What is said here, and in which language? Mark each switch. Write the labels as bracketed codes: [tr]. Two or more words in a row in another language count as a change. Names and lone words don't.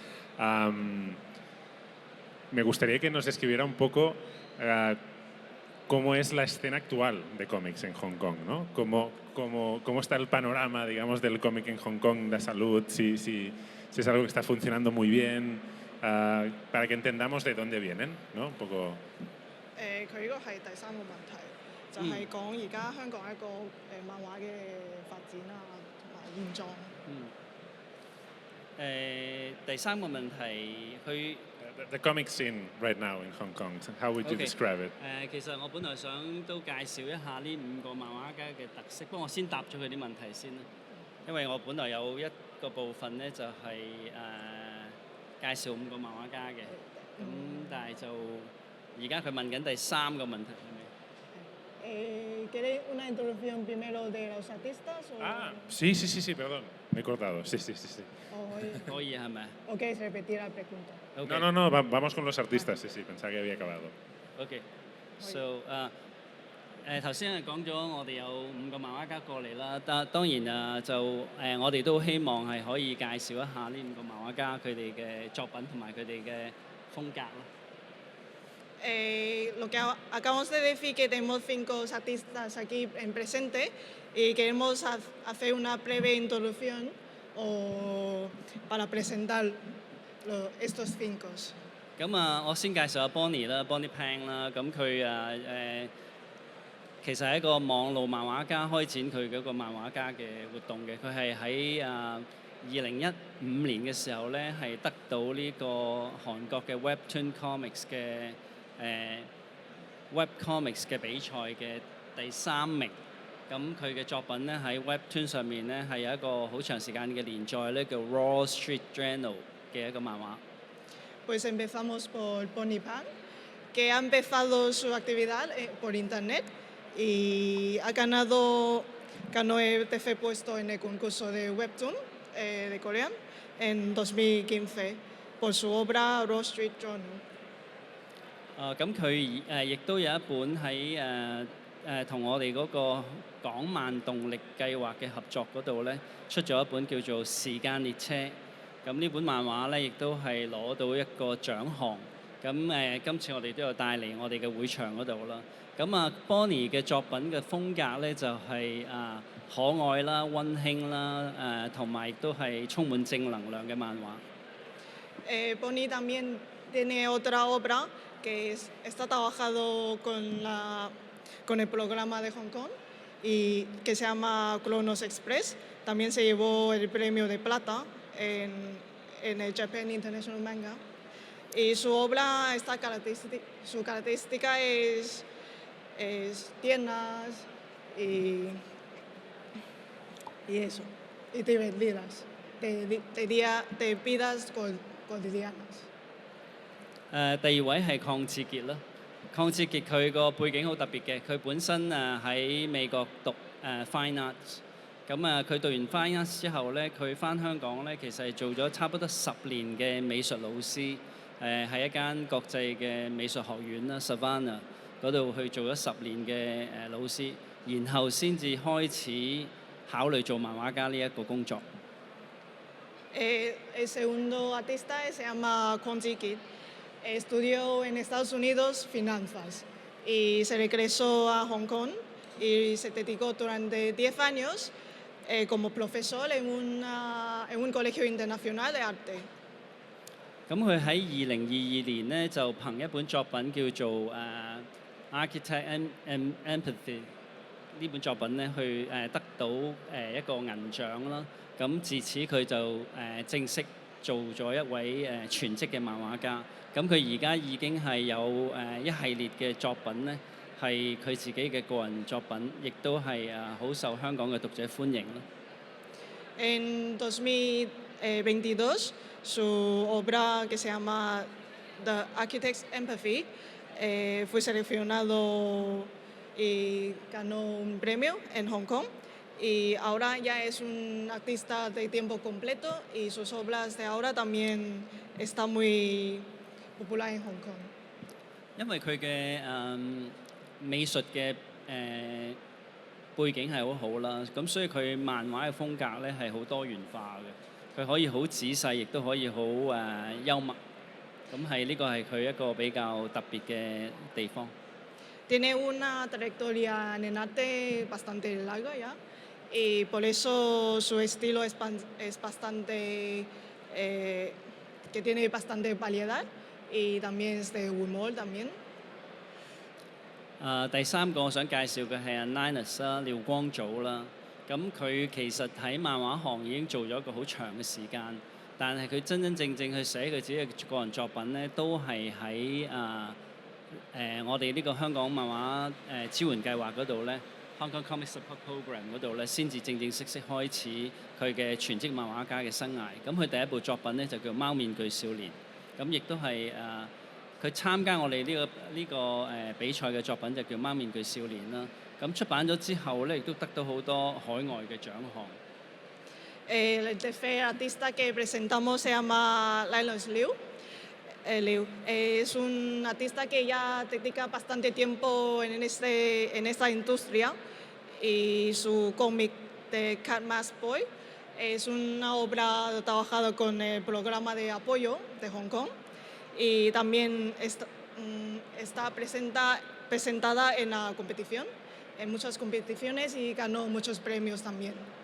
[es] Me gustaría que nos escribiera un poco cómo es la escena actual de cómics en Hong Kong, ¿no? Cómo está el panorama, digamos, del cómic en Hong Kong, de salud, si es algo que está funcionando muy bien, para que entendamos de dónde vienen, ¿no? Un poco... [yue] 佢呢個係第三個問題，就係講而家香港一個漫畫嘅發展啊，同埋現狀。第三個問題，佢 [en] The comic scene right now in Hong Kong, how would you OK describe it? [yue] 其實我本來想都介紹一下呢5個漫畫家嘅特色，不過我先答咗佢啲問題先啦。因為我本來有一個部分咧就係、介紹5個漫畫家嘅，咁但係就而家佢問緊第3個問題係咪？ [es] ¿Quiere una introducción primero de los artistas? Sí, perdón, me he cortado, sí. [yue] 可以係咪 [es] ¿O quieres repetir la pregunta? ？OK No, vamos con los artistas, sí, pensaba que había acabado. [en] OK，so [yue] 頭先係講咗我哋有5個漫畫家過嚟啦，當然我哋都希望係可以介紹一下呢5個漫畫家佢哋嘅作品同埋佢哋嘅風格啦。 [es] Lo que acabamos de decir que tenemos 5 artistas aquí en presente y queremos hacer una breve introducción para presentar estos 5. [yue] 咁我先介紹下 Bonnie 啦，Bonnie Pang 啦，咁佢其實係一個網路漫畫家開展佢嗰個漫畫家嘅活動嘅，佢係喺2015年嘅時候咧係得到呢個韓國嘅 Webtoon Comics 嘅Web Comics 嘅比賽嘅第3名。咁佢嘅作品咧喺 Webtoon 上面咧係有一個好長時間嘅連載咧，叫 Wall Street Journal 嘅一個漫畫。 [es] Pues empezamos por Bonnie Pang, que ha empezado su actividad por internet y ganó el tercer puesto en el concurso de Webtoon de Corea en 2015 por su obra Wall Street Journal. [yue] 咁佢亦都有一本喺同我哋嗰個港漫動力計劃嘅合作嗰度咧，出咗一本叫做《時間列車》。咁呢本漫畫咧，亦都係攞到一個獎項。咁今次我哋都有帶嚟我哋嘅會場嗰度啦。咁Bonnie 嘅作品嘅風格咧就係可愛啦、溫馨啦，同埋亦都係充滿正能量嘅漫畫。 [es] Bonnie también tiene otra obra que está trabajando con el programa de Hong Kong y que se llama Chronos Express. También se llevó el premio de plata en el Japan International Manga. Y su obra, su característica es tiernas y eso, y divertidas, de vidas cotidianas. [yue] 第二位係鄺志傑啦。鄺志傑佢個背景好特別嘅，佢本身喺美國讀 [en] Fine Arts， [yue] 咁佢讀完 [en] Fine Arts [yue] 之後咧，佢翻香港咧，其實係做咗差不多10年嘅美術老師，喺一間國際嘅美術學院啦 Savannah 嗰度去做咗10年嘅老師，然後先至開始考慮做漫畫家呢一個工作。 [es] El segundo artista se llama Kwon Ji-kit. Estudió en Estados Unidos finanzas y se regresó a Hong Kong y se dedicó durante 10 años como profesor en un colegio internacional de arte. [yue] 咁佢喺2022年咧就憑一本作品叫做 Architect Empathy 呢本作品咧去得到一個銀獎啦。咁自此佢就正式做咗一位全職嘅漫畫家。咁佢而家已經係有一系列嘅作品咧，係佢自己嘅個人作品，亦都係好受香港嘅讀者歡迎啦。 [es] En 2022, su obra que se llama The Architect's Empathy fue seleccionado y ganó un premio en Hong Kong. Y ahora ya es un artista de tiempo completo y sus obras de ahora también están muy popular en Hong Kong. [yue] 因為佢嘅美術嘅背景係好好啦，咁所以佢漫畫嘅風格咧係好多元化嘅，佢可以好仔細，亦都可以好幽默，咁係呢個係佢一個比較特別嘅地方。 [es] tiene una trayectoria en el arte bastante larga ya y por eso su estilo es bastante, que tiene bastante variedad y también es de humor también. [yue] 第三個我想介紹嘅係阿 Linus 啦，廖光祖啦。咁佢其實喺漫畫行已經做咗一個好長嘅時間，但係佢真真正正去寫佢自己嘅個人作品咧，都係喺我哋呢個香港漫畫支援計劃嗰度咧 ，Hong Kong Comic Support Program 嗰度咧，先至正正式式開始佢嘅全職漫畫家嘅生涯。咁佢第一部作品咧就叫《貓面具少年》，咁亦都係佢參加我哋呢個比賽嘅作品就叫《貓面具少年》啦。咁出版咗之後咧，亦都得到好多海外嘅獎項。 [es] El tercer artista que presentamos se llama Linus Liu. Liu es un artista que ya dedica bastante tiempo en esta industria y su cómic de Cat Mask Boy es una obra trabajada con el programa de apoyo de Hong Kong y también está presentada en la competición, en muchas competiciones y ganó muchos premios también.